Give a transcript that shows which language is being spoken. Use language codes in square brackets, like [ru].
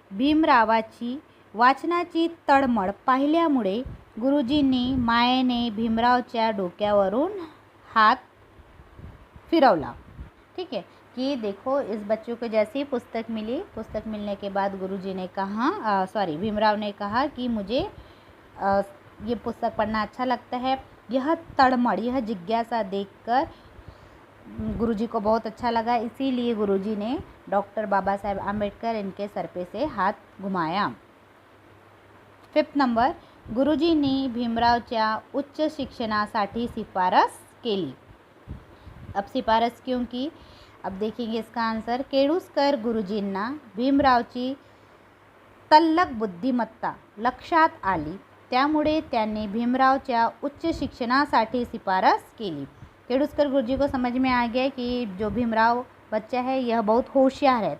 [mr] भीमरावाची वाचनाची तळमळ पाहिल्यामुळे गुरुजींनी मायेने भीमरावच्या डोक्यावरून हात फिरवला। [hi] ठीक है, कि देखो इस बच्चों को जैसी पुस्तक मिली, पुस्तक मिलने के बाद गुरुजी ने कहा भीमराव ने कहा कि मुझे ये पुस्तक पढ़ना अच्छा लगता है। यह तड़मड़, यह जिज्ञासा देखकर गुरुजी को बहुत अच्छा लगा, इसीलिए गुरुजी ने डॉक्टर बाबा साहेब आंबेडकर इनके सर पे से हाथ घुमाया। [mr] फिफ्थ नंबर, गुरुजींनी भीमरावच्या उच्च शिक्षणासाठी शिफारस केली। [hi] अब शिफारस क्यों की, अब देखेंगे इसका आंसर। [mr] केळुस्कर गुरुजींना भीमरावची तल्लख बुद्धिमत्ता लक्षात आली, त्यामुळे त्यांनी भीमरावच्या उच्च शिक्षणासाठी शिफारस केली। [hi] केळुस्कर गुरुजी को समझ में आ गया कि जो भीमराव बच्चा है यह बहुत होशियार है।